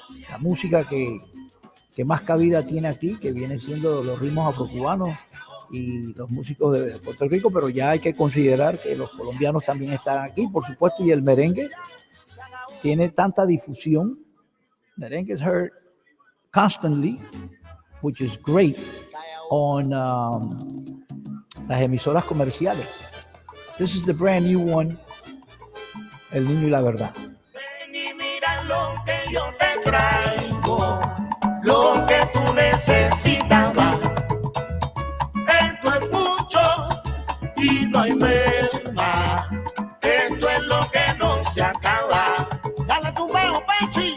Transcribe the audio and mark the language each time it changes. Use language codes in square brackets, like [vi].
[es] la música que más cabida tiene aquí, que viene siendo los ritmos afrocubanos y los músicos de Puerto Rico, pero ya hay que considerar que los colombianos también están aquí, por supuesto, y el merengue tiene tanta difusión. [en] Merengue is heard constantly, which is great, on [es] las emisoras comerciales. [en] This is the brand new one, El Niño y la Verdad. [es] Ven y mira lo que yo te traigo, lo que tú necesitabas. Esto es mucho y no hay merma. Esto es lo que no se acaba. Dale tu meo, Pechi.